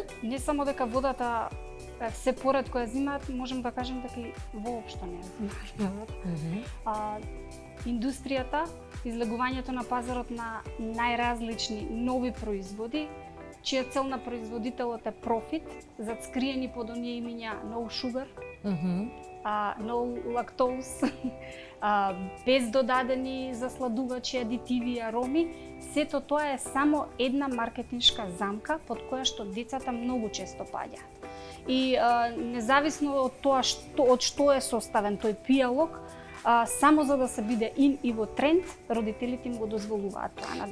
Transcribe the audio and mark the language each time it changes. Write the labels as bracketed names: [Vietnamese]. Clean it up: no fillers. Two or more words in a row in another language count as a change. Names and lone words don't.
[Macedonian] Не само дека водата се поретко ја зимаат, можем да кажем дека и воопшто не ја зимаат. Индустријата, излегувањето на пазарот на најразлични нови производи, чија цел на производителот е профит, зад скриени под оние имиња [English] no sugar, no lactose, [Macedonian] без додадени засладувачи, адитиви и ароми, сето тоа е само една маркетиншка замка под која што децата многу често паѓаат. И независно од тоа од што е составен тој пијалок, само за да се биде ин и во тренд, родителите им го дозволуваат тоа на децата.